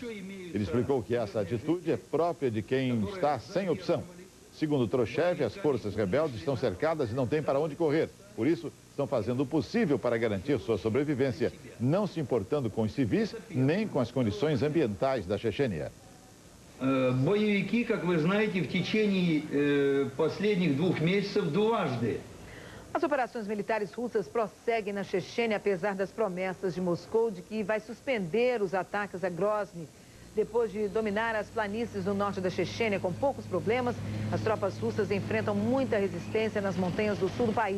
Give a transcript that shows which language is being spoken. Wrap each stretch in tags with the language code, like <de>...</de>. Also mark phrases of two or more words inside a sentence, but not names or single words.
<pt>Ele explicou que essa atitude é própria de quem está sem opção. Segundo Troshev, as forças rebeldes estão cercadas e não têm para onde correr. Por isso, estão fazendo o possível para garantir sua sobrevivência, não se importando com os civis nem com as condições ambientais da Chechênia.</pt> <ru>Боевики, как вы знаете, в течение последних 2 месяцев дважды.</ru> <pt>As operações militares russas prosseguem na Chechênia, apesar das promessas de Moscou de que vai suspender os ataques a Grozny. Depois de dominar as planícies no norte da Chechênia com poucos problemas, as tropas russas enfrentam muita resistência nas montanhas do sul do país.</pt>